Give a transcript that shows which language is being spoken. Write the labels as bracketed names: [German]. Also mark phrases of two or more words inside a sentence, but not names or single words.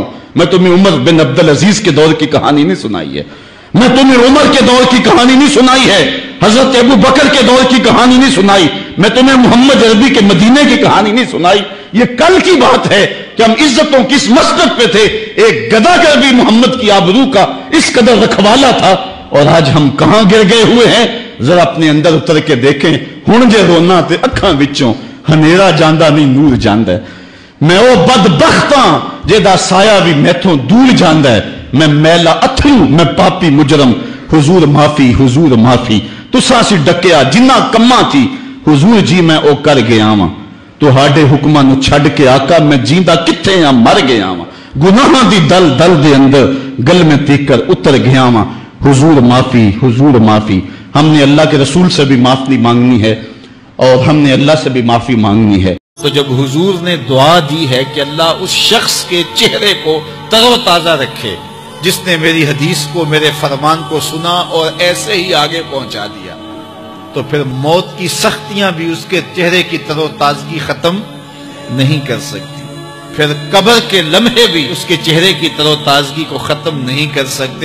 [Urdu] میں تمہیں عمر بن عبدالعزیز کے دور کی کہانی نہیں سنائی ہے، میں تمہیں عمر کے دور کی کہانی نہیں سنائی ہے، حضرت ابو بکر کے دور کی کہانی نہیں سنائی، میں تمہیں محمد عربی کے مدینے کی کہانی نہیں سنائی۔ یہ کل کی بات ہے کہ ہم عزتوں کس مسجد پہ تھے، ایک گداگر بھی محمد کی آبرو کا اس قدر رکھوالا تھا، اور آج ہم کہاں گر گئے ہوئے ہیں؟ ذرا اپنے اندر اتر کے دیکھیں، [Punjabi] ہن جے رونا تے اکھاں وچوں ہنیرا جاندہ نہیں نور جاندہ ہے۔ میں او بدبختاں جیدہ سایہ بھی میتھوں دور جاندہ ہے، میں میلا اتھرو، میں پاپی مجرم، حضور معافی، حضور معافی، تساں سی ڈکیا جنہ کماں تھی، حضور جی میں او کر گیا ہاں، تو ہاڈے حکماں نو چھڈ کے آقا میں جیندہ کتھے ہاں مر گیا ہاں، گناہاں دی دل دل دے اندر گل میں تیکر اتر گیا ہاں، حضور معافی، حضور معافی۔ [Urdu] ہم نے اللہ کے رسول سے بھی معافی مانگنی ہے اور ہم نے اللہ سے بھی معافی مانگنی ہے۔ تو جب حضور نے دعا دی ہے کہ اللہ اس شخص کے چہرے کو تر و تازہ رکھے جس نے میری حدیث کو، میرے فرمان کو سنا اور ایسے ہی آگے پہنچا دیا، تو پھر موت کی سختیاں بھی اس کے چہرے کی تر و تازگی ختم نہیں کر سکتی، پھر قبر کے لمحے بھی اس کے چہرے کی تر و تازگی کو ختم نہیں کر سکتے۔